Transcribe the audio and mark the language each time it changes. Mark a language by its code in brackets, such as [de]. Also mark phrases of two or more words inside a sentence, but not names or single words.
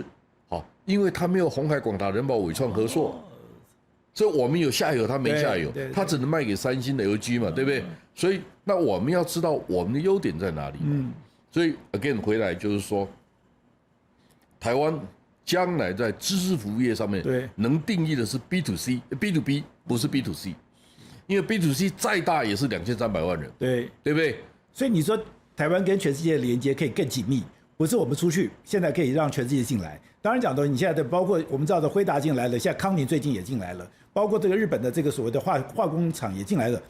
[zh] 好，因為他沒有鴻海、廣達、仁寶、緯創、和碩，所以我們有下游，他沒下游，他只能賣給三星的 LG 嘛，對不對？所以那我們要知道我們的優點在哪裡。所以 again 回來就是說，台灣將來在知識服務業上面，能定義的是 [en] B to C、B to B， [zh] 不是 [en] B to C， [zh] 因為 [en] B to C [zh] 再大也是2300萬人，對不對？所以你說台灣跟全世界的連接可以更緊密。不是我們出去，現在可以讓全世界進來。當然講到你現在的，包括我們知道的輝達進來了，現在康寧最近也進來了，包括這個日本的這個所謂的化工廠也進來了。